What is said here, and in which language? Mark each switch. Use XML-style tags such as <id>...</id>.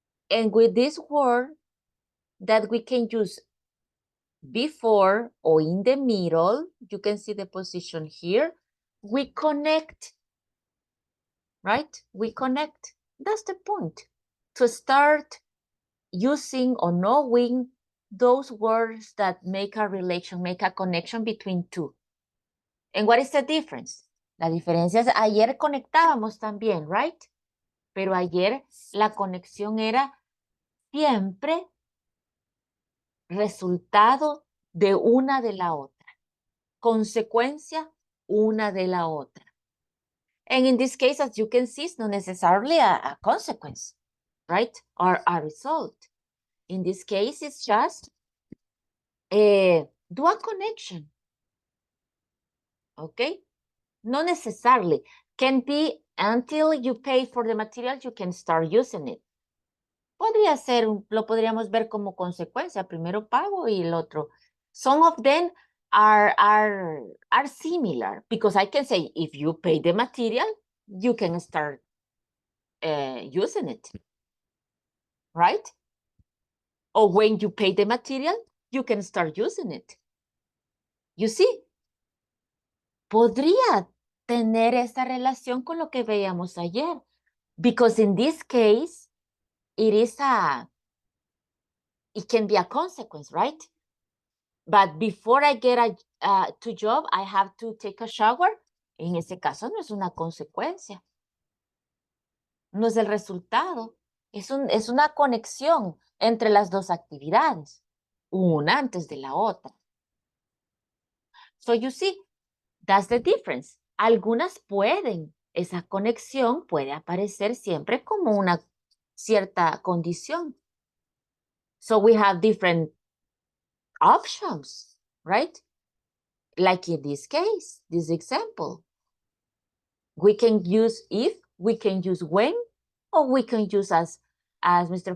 <en>And with this word that we can use before or in the middle, you can see the position here, we connect, right? We connect. That's the point. To start using or knowing those words that make a relation, make a connection between two. And what is the difference?</en> <es>La diferencia es, ayer conectábamos también, right? Pero ayer la conexión era siempre resultado de una de la otra. Consecuencia una de la otra.</es> <en>And in this case, as you can see, it's not necessarily a consequence, right? Or a result. In this case, it's just do a connection. Okay? Not necessarily. Can be until you pay for the material, you can start using it.</en> <es>Podría ser, lo podríamos ver como consecuencia, primero pago y el otro.</es> <en>Some of them are similar, because I can say, if you pay the material, you can start using it, right? Or when you pay the material, you can start using it. You see,</en> <es>podría tener esa relación con lo que veíamos ayer,</es> <en>because in this case, it can be a consequence, right? But before I get to job, I have to take a shower.</en> <es>En ese caso no es una consecuencia. No es el resultado. Es una conexión entre las dos actividades. Una antes de la otra.</es> <en>So you see, that's the difference.</en> <es>Algunas pueden. Esa conexión puede aparecer siempre como una cierta condición.</es> <en>So we have different options, right? Like in this case, this example. We can use if, we can use when, or we can use as Mr.</en>